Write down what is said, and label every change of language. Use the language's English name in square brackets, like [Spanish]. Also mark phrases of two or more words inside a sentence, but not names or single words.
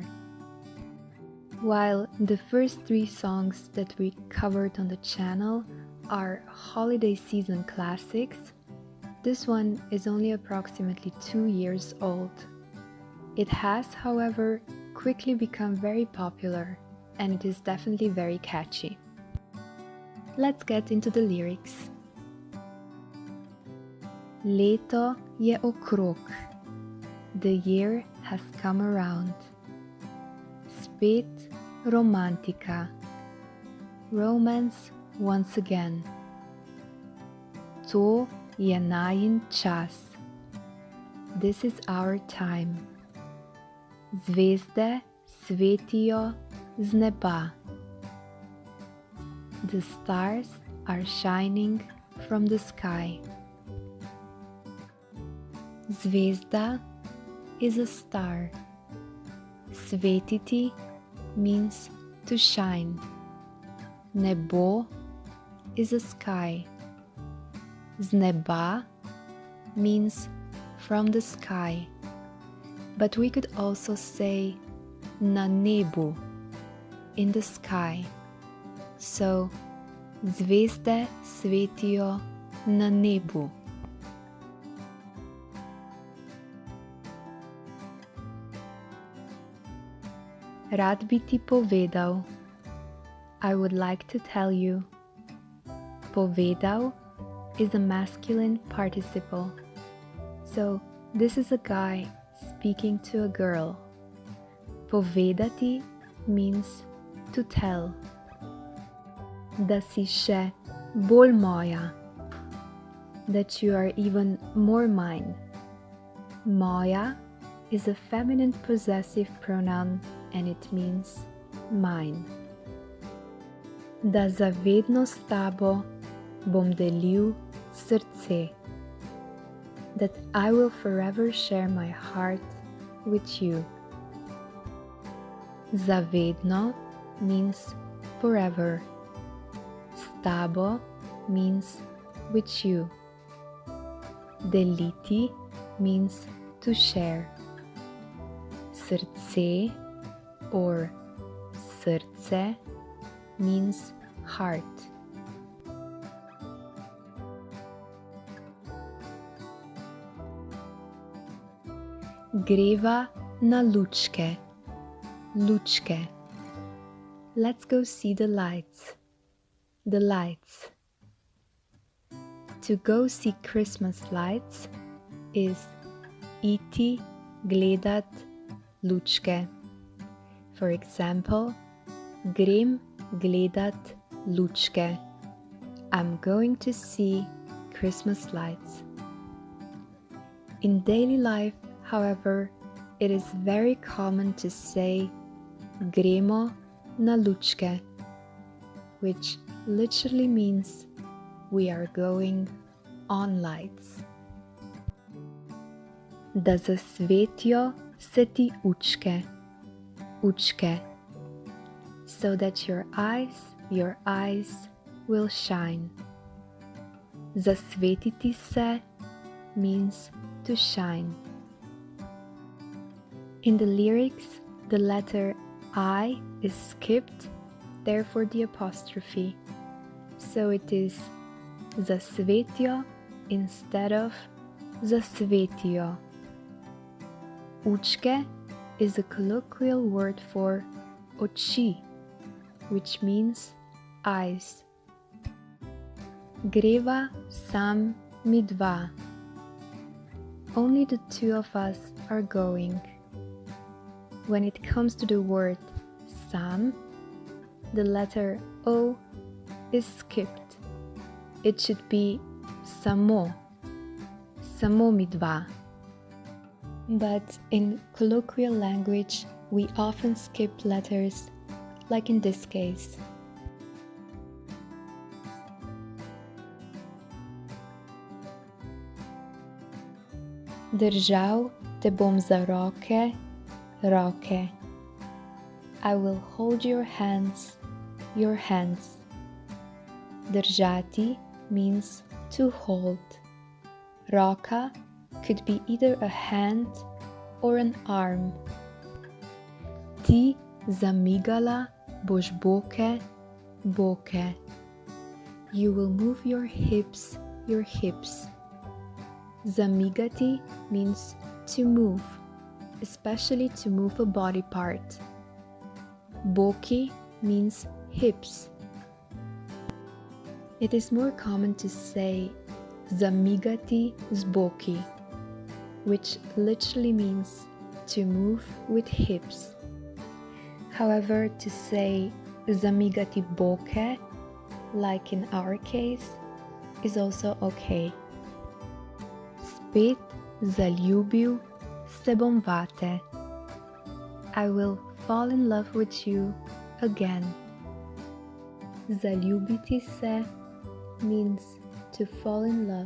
[English] While the first 3 songs that we covered on the channel are holiday season classics, this one is only approximately 2 years old. It has, however, quickly become very popular and it is definitely very catchy. Let's get into the lyrics. [Slovenian] Leto je okrog. [English] The year has come around. [Slovenian] Spet romantika. [English] Romance once again. [Slovenian] To je najin čas. [English] This is our time. [Slovenian] Zvezde svetijo z neba. [English] The stars are shining from the sky. Zvezda is a star. Svetiti means to shine. Nebo is a sky. [Slovenian] Z neba [English] means from the sky. But we could also say [Slovenian] na nebu, [English] in the sky. [Slovenian] So, zvezde svetijo na nebu. Rad bi ti povedal. [English] I would like to tell you. Povedal is a masculine participle. So, this is a guy speaking to a girl. Povedati means to tell. [Slovenian] Da si še bolj moja. [English] That you are even more mine. Moja is a feminine possessive pronoun and it means mine. [Slovenian] Da za vedno s tabo bom delil srce. [English] That I will forever share my heart with you. [Slovenian] Za vedno [English] means forever. [Slovenian] S tabo [English] means with you. Deliti means to share. Srce or srce means heart. [Slovenian] Greva na Lučke. Lučke. [English] Let's go see the lights. The lights. To go see Christmas lights is [Slovenian] iti gledat lučke. [English] For example, [Slovenian] grem gledat lučke. [English] I'm going to see Christmas lights. In daily life, however, it is very common to say [Slovenian] gremo na lučke, [English] which literally means we are going on lights. [Slovenian] Da zasvetijo se ti učke. Učke. [English] So that your eyes will shine. [Slovenian] Zasvetiti se [English] means to shine. In the lyrics, the letter I is skipped, therefore the apostrophe. So it is zasvetijo instead of zasvetijo. Učke is a colloquial word for oči, which means eyes. [Slovenian] Greva sam mi dva. [English] Only the 2 of us are going. When it comes to the word sam, the letter O is skipped. It should be [Slovenian] samo. Samo mi dva. [English] But in colloquial language, we often skip letters like in this case. [Slovenian] Držal te bom za roke, roke. [English] I will hold your hands, your hands. Držati means to hold. Roka could be either a hand or an arm. [Slovenian] Ti zamigala boš boke, boke. [English] You will move your hips, your hips. Zamigati means to move, especially to move a body part. Boki means hips. It is more common to say [Slovenian] zamigati z boki, [English] which literally means to move with hips. However, to say [Slovenian] zamigati boke, [English] like in our case, is also okay. [Slovenian] Spet zaljubil se bom vate. [English] I will fall in love with you again. [Slovenian] Zaljubiti se [English] means to fall in love.